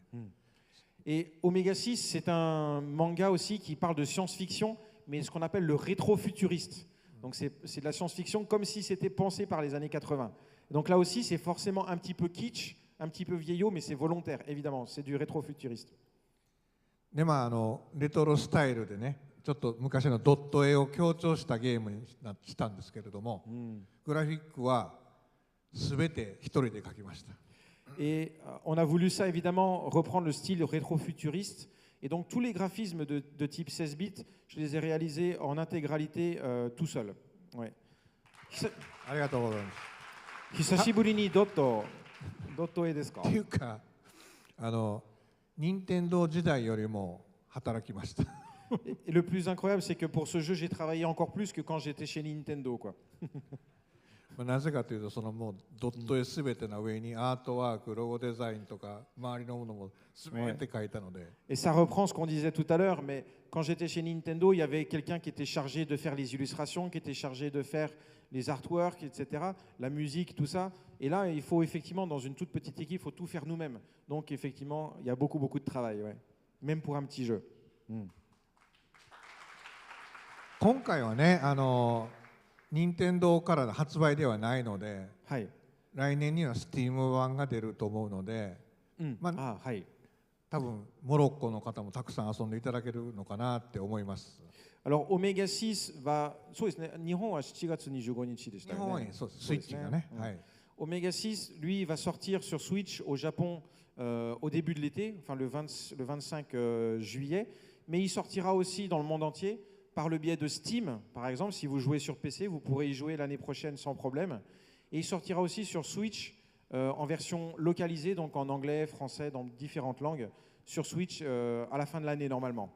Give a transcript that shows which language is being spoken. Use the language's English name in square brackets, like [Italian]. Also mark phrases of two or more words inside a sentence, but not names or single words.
[French] Et Omega 6, c'est un manga aussi qui parle de science-fiction, mais ce qu'on appelle le rétro-futuriste. Donc c'est de la science-fiction comme si c'était pensé par les années 80. Donc là aussi, c'est forcément un petit peu kitsch, un petit peu vieillot, mais c'est volontaire, évidemment. C'est du rétro-futuriste. [Japanese] で、レトロスタイルでね、ちょっと昔のドット絵を強調したゲームにしたんですけれども、グラフィックは全て一人で描きました。 [French] Et on a voulu ça, évidemment, reprendre le style rétro-futuriste. Et donc, tous les graphismes de type 16 bits, je les ai réalisés en intégralité tout seul. Ouais. [Japanese] ありがとうございます。久しぶりにドット絵ですか？っていうか、任天堂時代よりも働きました。 [French] Et le plus incroyable, c'est que pour ce jeu, j'ai travaillé encore plus que quand j'étais chez Nintendo, quoi. [Japanese] なぜかというと、そのもうドット絵すべての上にアートワーク、ロゴデザインとか周りのものもすべて書いたので。 [French] Et ça reprend ce qu'on disait tout à l'heure, mais quand j'étais chez Nintendo, il y avait quelqu'un qui était chargé de faire les illustrations, qui était chargé de faire les artworks, etc., la musique, tout ça. Et là, il faut effectivement, dans une toute petite équipe, il faut tout faire nous-mêmes. Donc effectivement, il y a beaucoup de travail, ouais. Même pour un petit jeu. [Japanese] 今回はね、任天堂からの発売ではないので、来年には Steam 版が出ると思うので、多分モロッコの方もたくさん遊んでいただけるのかなって思います。 [French] Alors Omega 6 va、 [Japanese] そうですね、日本は7月25日でしたよね。日本はそうです、スイッチがね。 [French] Omega 6, lui, va sortir sur Switch au Japon au début de l'été, enfin le 25 juillet, mais il sortira aussi dans le monde entier. Par le biais de Steam, par exemple, si vous jouez sur PC, vous pourrez y jouer l'année prochaine sans problème. Et il sortira aussi sur Switch en version localisée, donc en anglais, français, dans différentes langues, sur Switch à la fin de l'année normalement.